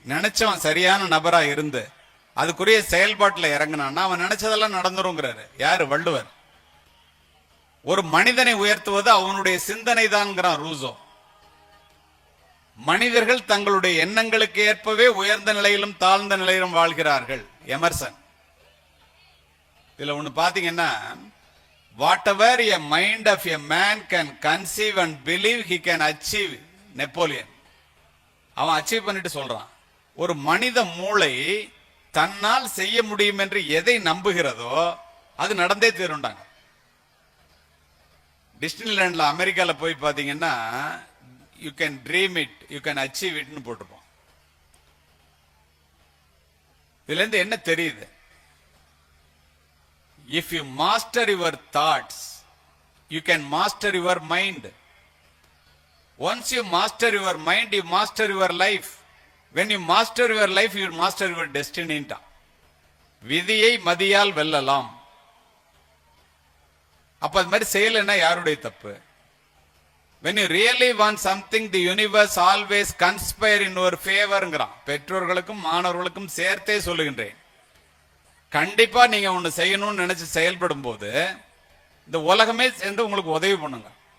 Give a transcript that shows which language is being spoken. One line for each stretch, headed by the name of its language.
Tamil: நினைச்சவன் சரியான நபரா இருந்து அதுக்குரிய செயல்பாட்டுல இறங்கினான்னா அவன் நினைச்சதெல்லாம் நடந்துருங்கிறாரு. யாரு? வள்ளுவர். ஒரு மனிதனை உயர்த்துவது அவனுடைய சிந்தனை தான்ங்கிறான் ரூசோ. மனிதர்கள் தங்களுடைய எண்ணங்களுக்கு ஏற்பவே உயர்ந்த நிலையிலும் தாழ்ந்த நிலையிலும் வாழ்கிறார்கள். எமர்சன். இதுல ஒண்ணு பாத்தீங்கன்னா,
English: whatever a mind of a man can conceive and believe he can achieve.
Tamil: Napoleon. அவன் அச்சீவ் பண்ணிட்டு சொல்றான், ஒரு மனித மூளை தன்னால் செய்ய முடியும் என்று எதை நம்புகிறதோ அது நடந்தே தீருண்டாங்க. டிஸ்னிலாண்ட்ல அமெரிக்கால போய் பாத்தீங்கன்னா, you can dream it, you can achieve இட்னு போட்டிருப்போம். இதுல இருந்து என்ன தெரியுது?
English: If you master your thoughts, you can master your mind. Once you master your mind, you master your life. When you master your life, you master your destiny.
Tamil: விதியை மதியால் வெல்லலாம். அப்ப அது மாதிரி செய்யலைன்னா யாருடைய தப்பு?
English: When you really want something, the universe always conspire in your favorங்கிறான்.
Tamil: பெற்றோர்களுக்கும் மாணவர்களுக்கும் சேர்த்தே சொல்லுகின்றேன். கண்டிப்பா நீங்க ஒண்ணு செய்யணும்னு நினைச்சு செயல்படும் போது இந்த உலகமே சேர்ந்து உங்களுக்கு உதவி பண்ணுங்க.